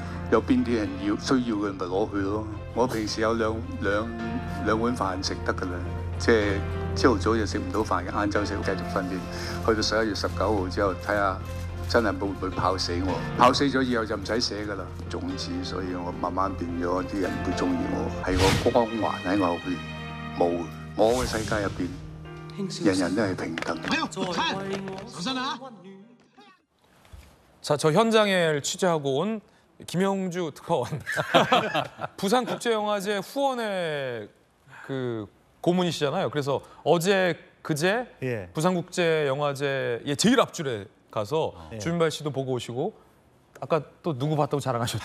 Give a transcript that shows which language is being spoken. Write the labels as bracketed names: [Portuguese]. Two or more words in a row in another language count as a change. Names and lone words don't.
[Cantonese] 有邊啲人需要嘅咪攞去咯。我平時有兩碗飯食得㗎啦，即係朝頭早就食唔到飯嘅，晏晝食繼續訓練，去到11月19號之後睇下真係會唔會跑死我。跑死咗以後就唔使寫㗎啦。種子，所以我慢慢變咗啲人會中意我，係個光環喺我後邊冇。我嘅世界入邊，人人都係平等。小心啊！ [Korean] 자, 저 현장을 취재하고 온 김영주 특파원. 부산국제영화제 후원의 그 고문이시잖아요. 그래서 어제 그제 부산국제영화제의 제일 앞줄에 가서 주윤발 씨도 보고 오시고 아까 또 누구 봤다고 자랑하셨죠?